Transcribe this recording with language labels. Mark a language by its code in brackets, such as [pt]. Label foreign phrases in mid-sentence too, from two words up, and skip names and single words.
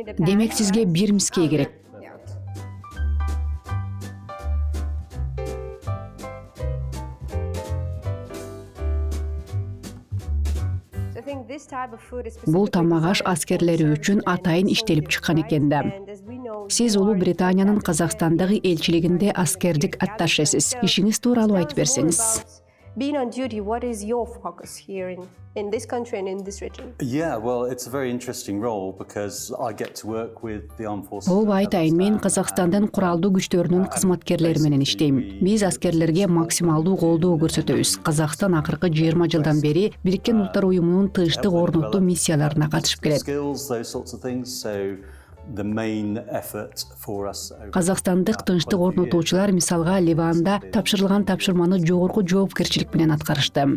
[ky] Демек сизге бир мискей керек. Бул тамак аш аскерлери үчүн атайын иштелип чыккан экен да. Сиз Улуу Британиянын Казакстандагы элчилигинде аскердик атташесиз. Ишиңиз тууралуу айтып берсеңиз. [en] Being on duty, what is your focus here in this country and in this region? Yeah, well, it's a very interesting role because I get to work with the armed forces. [ky] Ооба, айтайын, мен Казакстандын куралдуу күчтөрүнүн кызматкерлери менен иштейм. Биз аскерлерге максималдуу колдоо көрсөтөбүз. Казакстан акыркы 20 жылдан бери Бириккен Улуттар Уюмунун тынчтык орнотуу миссияларына катышып келет. Казакстандык тынчтык орнотуучулар мисалга Ливанда тапшырылган тапшырманы жогорку жоопкерчилик менен аткарышты.